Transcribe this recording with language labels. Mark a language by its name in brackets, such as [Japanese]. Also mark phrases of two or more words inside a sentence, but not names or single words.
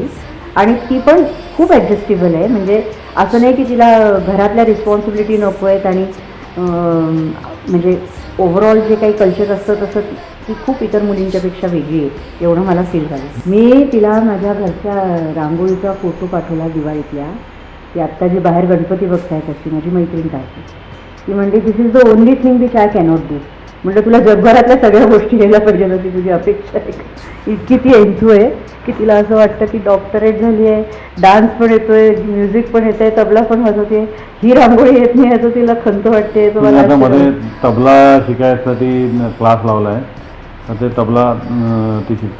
[Marathi] आणि ती पण खूप ॲडजस्टेबल आहे. म्हणजे असं नाही की तिला घरातल्या रिस्पॉन्सिबिलिटी नको आहेत आणि म्हणजे ओव्हरऑल जे काही कल्चर असतं तसं ती खूप इतर मुलींच्यापेक्षा वेगळी आहे एवढं मला फील झालं. मी तिला माझ्या घरच्या रांगोळीचा फोटो पाठवला दिवाळीतल्या, की आत्ता जी बाहेर गणपती बघतायत अशी माझी मैत्रीण काढते. [English] ती म्हणते this is the only thing which I cannot do. [Marathi] म्हटलं तुला जगभरातल्या सगळ्या गोष्टी यायला पाहिजे होती, तुझी अपेक्षा आहे का? इतकी ती एन्थू आहे की तिला असं वाटतं की डॉक्टरेट झाली आहे, डान्स पण येतोय, म्युझिक पण येत आहे, तबला पण वाजवते, ही रांगोळी येत नाही याचं तिला खंत वाटते. आता मध्ये तबला शिकायसाठी क्लास लावला आहे, तर ते तबला ती शिकते.